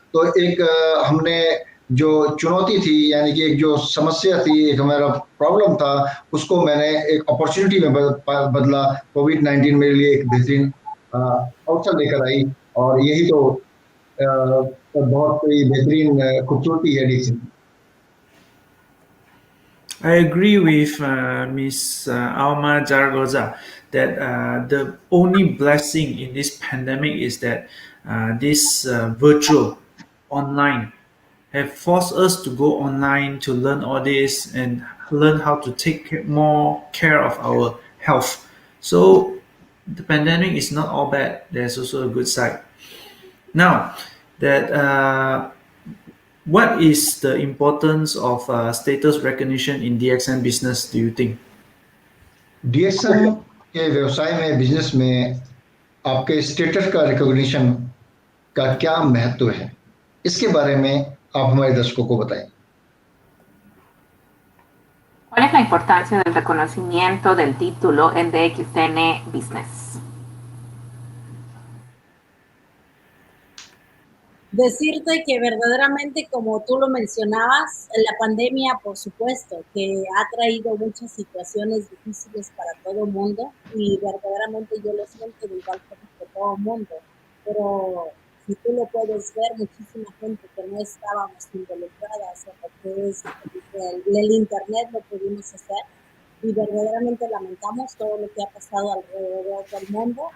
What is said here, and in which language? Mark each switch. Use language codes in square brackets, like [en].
[hi] तो एक हमने जो चुनौती थी, यानी कि एक जो समस्या थी, एक हमारा प्रॉब्लम था, उसको मैंने एक अपॉर्चुनिटी में बदला। कोविड-19 मेरे लिए एक बेहतरीन अवसर लेकर आई और यही तो बहुत ही बेहतरीन खूबसूरती है DC. [en] I agree with Miss Alma Zaragoza that the only blessing in this pandemic is that this virtual online have forced us to go online to learn all this and learn how to take more care of our health. So the pandemic is not all bad. There's also a good side. Now, that what is the importance of status recognition in DXN business, do you think? [hi] DXN के व्यवसाय में, business में आपके status का recognition का क्या महत्व है, इसके बारे में आप हमारे दर्शकों को बताएं। [es] ¿Cuál es la importancia del reconocimiento del título en DXN Business? Decirte que verdaderamente, como tú lo mencionabas, la pandemia, por supuesto, que ha traído muchas situaciones difíciles para todo el mundo y verdaderamente yo lo siento de igual forma que todo el mundo, pero si tú lo puedes ver, muchísima gente que no estábamos involucradas en lo que es el internet lo pudimos hacer y verdaderamente lamentamos todo lo que ha pasado alrededor del mundo.